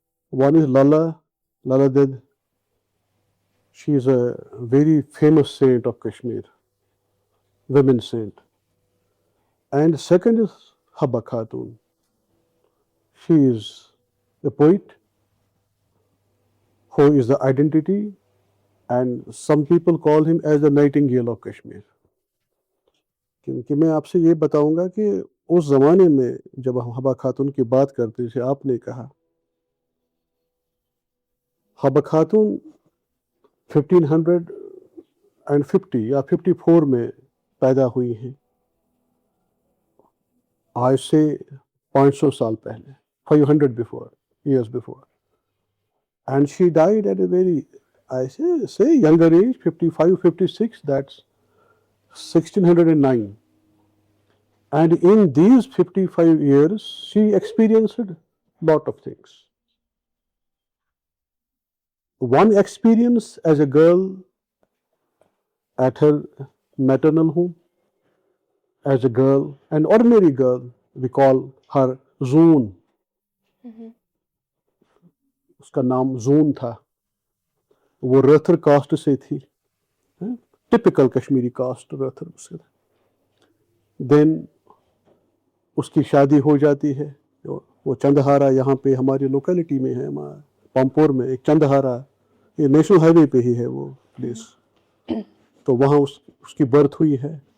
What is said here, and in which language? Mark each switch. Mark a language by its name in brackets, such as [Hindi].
[English] One is Lala Ded. She is a very famous saint of Kashmir, women saint. And second is Habba Khatun. She is a poet who is the identity, and some people call him as the Nightingale of Kashmir. [Urdu] کیونکہ میں آپ سے یہ بتاؤں گا کہ اس زمانے میں جب ہم حبا خاتون کی بات کرتے تھے, آپ نے کہا حبا خاتون 1550 یا 54 میں پیدا ہوئی ہیں, آج سے 500 سال پہلے, [English] 500 years before. And she died at a very, I say younger age, 55, 56, that's 1609. And in these 55 years, she experienced a lot of things. One experience as a girl at her maternal home, as a girl, an ordinary girl, we call her Zoon. [Urdu] اس کا نام zone تھا, وہ رتھر cost سے تھی, typical Kashmiri cost رتھر اس سے. دین اس کی شادی ہو جاتی ہے, وہ چندہارا یہاں پہ ہماری لوکیلٹی میں ہے, پامپور میں ایک چندہارا, یہ نیشنل ہائی وے پہ ہی ہے وہ پلیس, تو وہاں اس کی برتھ ہوئی ہے.